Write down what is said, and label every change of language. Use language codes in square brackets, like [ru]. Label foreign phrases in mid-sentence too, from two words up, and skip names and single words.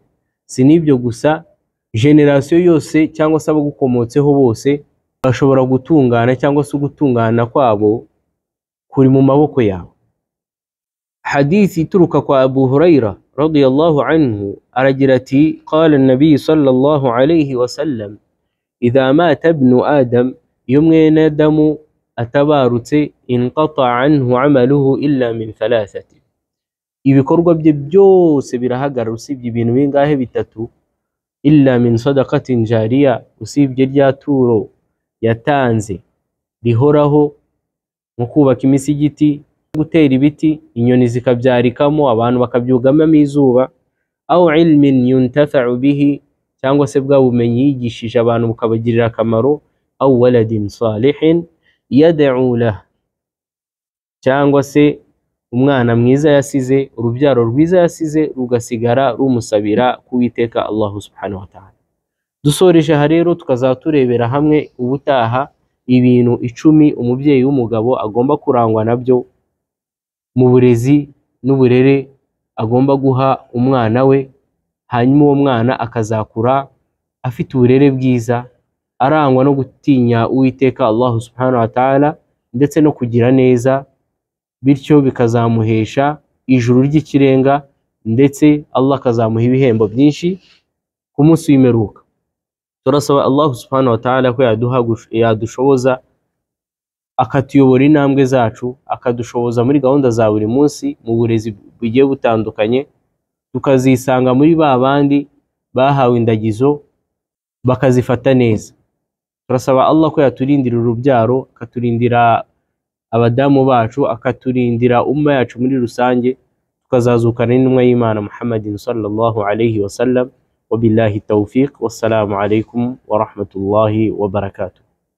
[rw] Si n'ibyo gusa, generasiyo yose cyangwa se abagukomotseho bose bashobora gutungana, cyangwa se gutungana kwabo kuri mu maboko yawe. Hadithi ituruka kwa Abu Huraira [ar] رضي الله عنه [rw] aragira ati, [ar] قال النبي صلى الله عليه وسلم إذا مات ابن آدم, [rw] iyo mwene Adamu atabarutse, [ar] انقطع عنه عمله إلا من ثلاثة, [rw] ibikorwa bye byose birahagarara usibye ibintu bingahe? Bitatu. [ar] إلا من صدقة جارية, [rw] usibye rya turo yatanze rihoraho, nko kubaka imisigiti, gutera ibiti, inyoni zikabyarikamo, abantu bakabyugamamo izuba. [ar] أو علم ينتفع به, [rw] cyangwa se bwa bumenyi yigishije abantu bukabagirira akamaro. [ar] أو ولد صالح يدعو له, [rw] cyangwa se umwana mwiza yasize, urubyaro rwiza yasize rugasigara rumusabira kuwiteka Allah [ar] سبحانه وتعالى. [rw] Dusoreje aha rero tukazaturebera hamwe ubutaha ibintu 10 umubyeyi w'umugabo agomba kurangwa nabyo mu burezi n'uburere agomba guha umwana we, hanyuma uwo mwana akazakura afite uburere bwiza, arangwa no gutinya uwiteka Allah [ar] سبحانه وتعالى [rw] ndetse no kugira neza, bityo bikazamuhesha ijuru ry'ikirenga, ndetse Allah akazamuha ibihembo byinshi ku munsi w'imperuka. Turasaba Allah [ar] سبحانه وتعالى [rw] ko yadushoboza akatuyobora intambwe zacu, akadushoboza muri gahunda za buri munsi mu burezi bugiye butandukanye, tukazisanga muri ba bandi bahawe indagizo bakazifata neza. Turasaba Allah ko yaturindira urubyaro, akaturindira abadamu bacu, akaturindira umma yacu muri rusange, tukazazukana n'intumwa y'Imana Muhammadin [ar] صلى الله عليه وسلم. وبالله توفيق والسلام عليكم ورحمة الله وبركاته.